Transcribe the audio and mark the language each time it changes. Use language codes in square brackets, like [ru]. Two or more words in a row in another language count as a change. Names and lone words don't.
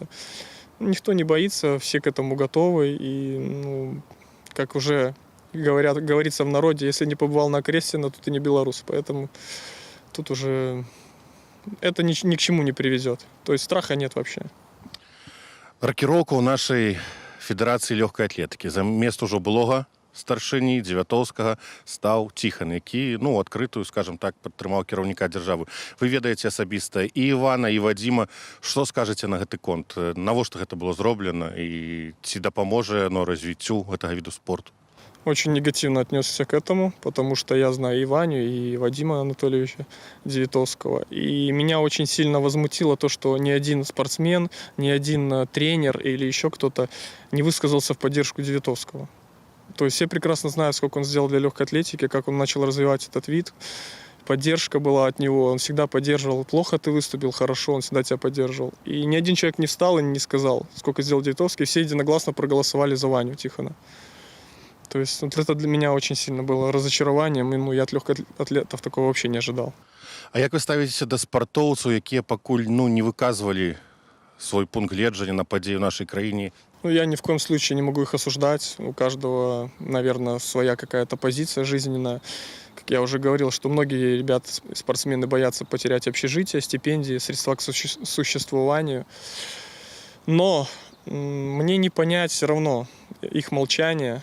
[ru] Никто не боится, все к этому готовы. И, как уже говорится в народе, если не побывал на Окрестина, то ты не белорус. Поэтому тут уже это ни к чему не приведет. То есть страха нет вообще. [be] Рокіроўка ў нашай федэрацыі лёгкай атлетыкі. Замест ужо былога старшыні Дзевятоўскага стаў Ціхан, які, адкрытую, [ru] скажем так, [be] падтрымаў кіраўніка дзяржавы. Вы ведаеце асабіста і Івана, і Вадзіма. Што скажаце на гэты конт? Навошта гэта было зроблена і ці дапаможа яно развіццю гэтага віду спорту? [ru] Очень негативно отнесся к этому, потому что я знаю и Ваню, и Вадима Анатольевича Девятовского. И меня очень сильно возмутило то, что ни один спортсмен, ни один тренер или еще кто-то не высказался в поддержку Девятовского. То есть все прекрасно знают, сколько он сделал для легкой атлетики, как он начал развивать этот вид. Поддержка была от него, он всегда поддерживал. Плохо ты выступил, хорошо, он всегда тебя поддерживал. И ни один человек не встал и не сказал, сколько сделал Девятовский. Все единогласно проголосовали за Ваню Тихона. То есть это для меня очень сильно было разочарованием, и я от легкоатлетов такого вообще не ожидал. [be] А як вы ставіцеся да спартоўцаў, якія пакуль не выказвалі свой пункт гледжання на падзеі ў нашай краіне? [ru] Я ни в коем случае не могу их осуждать. У каждого, наверное, своя какая-то позиция жизненная. Как я уже говорил, что многие ребята, спортсмены, боятся потерять общежитие, стипендии, средства к существованию. Но мне не понять все равно их молчание.